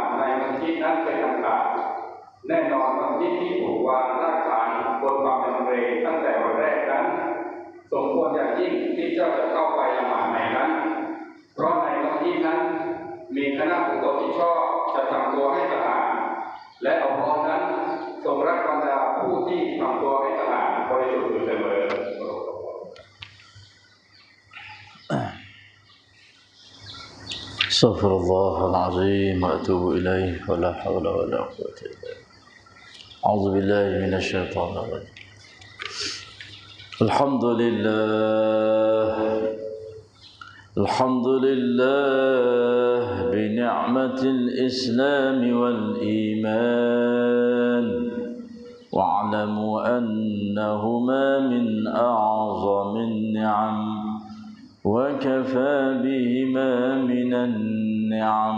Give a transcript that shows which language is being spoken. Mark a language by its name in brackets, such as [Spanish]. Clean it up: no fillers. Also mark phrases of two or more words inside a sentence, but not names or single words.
[Thai] ในมัสยิดนั้นเป็นอันขาดแน่นอนมัสยิดที่ถูกวางรากฐานบนความเป็นเรตั้งแต่วันแรกนั้นสมควรอย่างยิ่งที่เจ้าจะเข้าไปละหมาดในนั้นเพราะในมัสยิดนั้นมีคณะบุคคลที่ชอบจะทำตัวให้สะอาดและอัลเลาะห์นั้นทรงรักบรรดาผู้ที่ทำตัวให้สะอาดบริสุทธิ์อยู่เสมอ [Arabic] استغفر الله العظيم وأتوب إليه ولا حول ولا قوة إلا بالله. أعوذ بالله من الشيطان الرجيم. الحمد لله بنعمة الإسلام والإيمان، واعلموا أنهما من أعظم النعم، وكفى بهما من النعم.